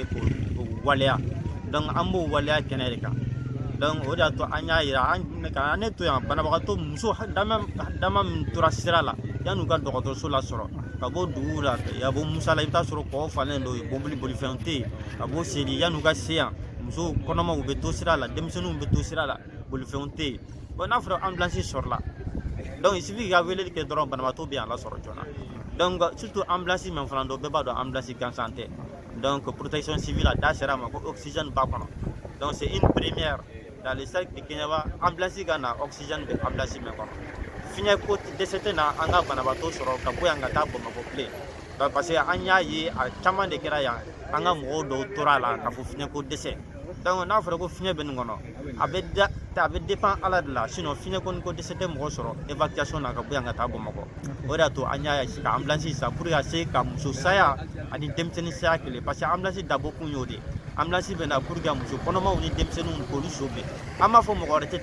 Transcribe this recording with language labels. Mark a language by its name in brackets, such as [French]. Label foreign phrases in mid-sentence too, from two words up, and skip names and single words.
[Bambara] k'o waleya donc an b'o waleya kɛnɛ de kan donc o de y'a to an y'a yira an ne to yan banabagatɔ muso dama min tora sira la yan'u ka dɔgɔtɔrɔso lasɔrɔ ka bɔ duguw la ka bɔ musa la i bɛ taa sɔrɔ kɔgɔ falen dɔ ye bolifɛnw tɛ yen ka bɔ seli yan'u ka se yan muso kɔnɔmaw bɛ to sira la denmisɛnninw bɛ to sira la bolifɛnw tɛ yen bon n'a fɔra ambulance sɔrɔla [French] donc il suffit [Bambara] ka weleli kɛ dɔrɔn banabagatɔ bɛ yan lasɔrɔ joona donc surtout ambulance min fana don bɛɛ b'a dɔn ambulance gansan tɛ donc [French] protection civile [Bambara] a da sera a ma ko oxygène b'a kɔnɔ donc [French] c'est une première dans le cercle de Kenyaba [Bambara] ambulance ka na oxygène bɛ ambulance min kɔnɔ fiɲɛ ko dɛsɛ tɛ na an ka banabagatɔ sɔrɔ ka bɔ yan ka taa Bamakɔ bilen [French] parce que [Bambara] an y'a ye a caman de kɛra yan an ka mɔgɔw dɔw tora a la ka fɔ fiɲɛ ko dɛsɛ donc n'a fɔra ko fiɲɛ bɛ nin kɔnɔ a bɛ dépend ala de la sinon fiɲɛ ko dɛsɛ tɛ mɔgɔ sɔrɔ évacuation na ka bɔ yan ka taa Bamakɔ o de y'a to an y'a ka ambulance san pour ka se ka muso saya ani denmisɛnnin saya kelen [French] parce que [Bambara] ambulance dabɔ kun y'o de ye ambulance bɛ na [French] pour que [Bambara] muso kɔnɔmaw ni denmisɛnninw k'olu sauver an b'a fɔ mɔgɔ wɛrɛ tɛ